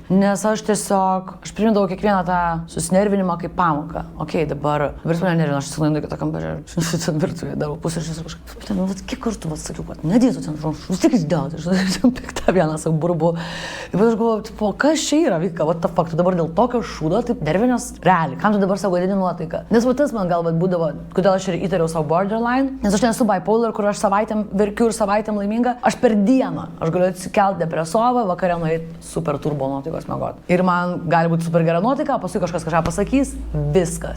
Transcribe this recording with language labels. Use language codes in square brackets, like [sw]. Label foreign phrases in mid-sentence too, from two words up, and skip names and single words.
[lt] Nes aš primindavau kiekvieną tą susinervinimą kaip pamoką. Dabar mane nervina, aš nueinu į kitą kambarį, virtuvėje darau pusryčius ir kažkaip. Kiek kartų sakiau, kad nedėsiu ten žodžiu, vis tik įsidėti, aš piktą vieną savo burbu. Ir aš galvoju, kas čia yra, Vika, [en] what the fuck, [lt] tu dabar dėl tokio šūdo, taip nervinės, realiai, kam tu dabar savo gadini nuotaiką? Nes tas man galbūt būdavo, kodėl aš ir įtariau savo borderline, nes aš nesu bipolar, kur aš savaitėm verkiu ir savaitėm laiminga, aš per dieną, aš galiu atsikelti depresovą, vakare nueiti super turbo nuotaikos miegoti. Ir man gali būti super gera nuotaika, paskui kažkas kažką pasakys, viskas.